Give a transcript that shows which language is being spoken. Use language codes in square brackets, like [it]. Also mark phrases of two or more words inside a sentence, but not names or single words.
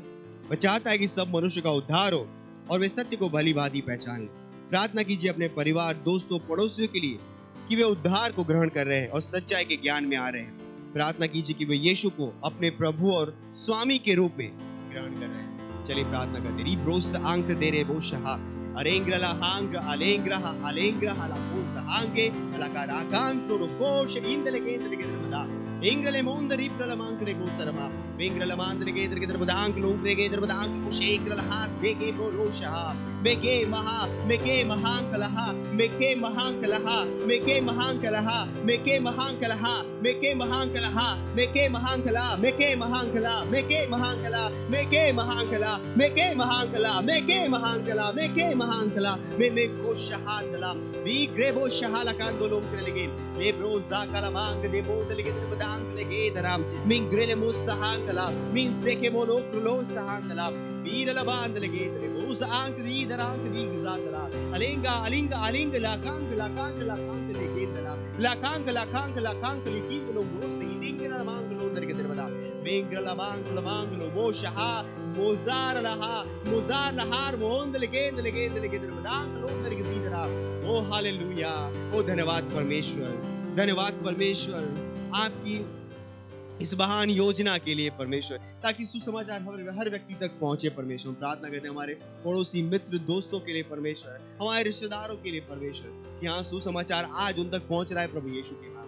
[hi] वह चाहता है कि सब मनुष्य का उद्धार हो और वे सत्य को भली भांति पहचान लें। प्रार्थना कीजिए अपने परिवार, दोस्तों, पड़ोसियों के लिए कि वे उद्धार को ग्रहण कर रहे हैं और सच्चाई के ज्ञान में आ रहे हैं। प्रार्थना कीजिए कि वे यीशु को अपने प्रभु और स्वामी के रूप में ग्रहण कर रहे हैं। चलिए प्रार्थना करते हैं। ब्रोस आंक दे रे बोशहा अरेंग्रला हांग अलेंग्रहा ला बोस हांगे लकारा कान सुर कोश इंदले केंद्र के दरबदा इंग्रले मोंदरी प्रलमांकरे गोसरमा बेंग्रला मांद्रे के दरबदांक लोंग्रे के दरबदांक कुशेंग्रला हासे के बोरोशहा मेके महा मेके महांकलह मेके महांकलह मेके महांकलह मेके महांकलह मेके महांकलह मेके महांकला मेके महांकला मेके महांकला मेके महांकला मेके महांकला मेके महांकला मेके महांकला मे को शहादला वी ग्रेबो शहाला कांदोलोम करलेगे ले ब्रोजा कलामांग दे बोदलेगे बदांग लेगे दराम मिन ग्रेले मुसहांकला मिन सेके मोलो क्रो सहांकला वीरला बांदलेगे दे बोजा आंक दी दरांक दी गजादला अलिंगा अलिंगा अलिंग लाकांग लाकांग लाकांग लेगे दरा लाकांग लाकांग लाकांग लेगी लो ब्रोसे दिंगला मांगलो दरगे दरबदा मेंगला मांगलो मांगलो वो शहा मोजार लहार मोंद लेगे दरबदांग लो दरगे जीदरा ओ हालेलुया ओ धन्यवाद परमेश्वर आपकी इस महान योजना के लिए परमेश्वर, ताकि सुसमाचार हर व्यक्ति तक पहुंचे परमेश्वर। प्रार्थना करते हैं हमारे पड़ोसी मित्र दोस्तों के लिए परमेश्वर, हमारे रिश्तेदारों के लिए परमेश्वर, यहाँ सुसमाचार आज उन तक पहुंच रहा है प्रभु यीशु के नाम।